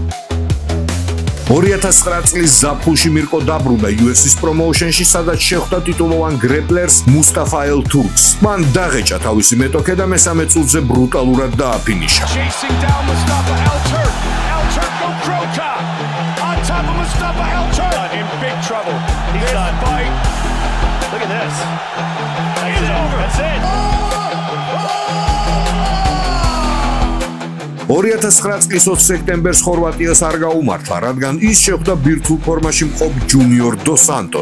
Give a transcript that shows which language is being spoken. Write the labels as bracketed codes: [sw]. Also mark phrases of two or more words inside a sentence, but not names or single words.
[ka] 2009 წლის ზაფხულში მირკო დაბრუნდა UFC-ს პრომოუშენში, სადაც შეხვდა ტიტულოვან გრეპლერს მუსტაფა ელ თურკს. მან დაღეჭა თავისი მეტოქე და მესამე წუთზე ბრუტალურად დააფინიშა. [en] He's done. Fight. Look at this. It's over. That's it. [ka] 2009 წლის 20 სექტემბერს ხორვატიას არ გაუმართლა, რადგან ის შეხვდა ბირთვულ ფორმაში მყოფ ჯუნიორ დო სანტოს.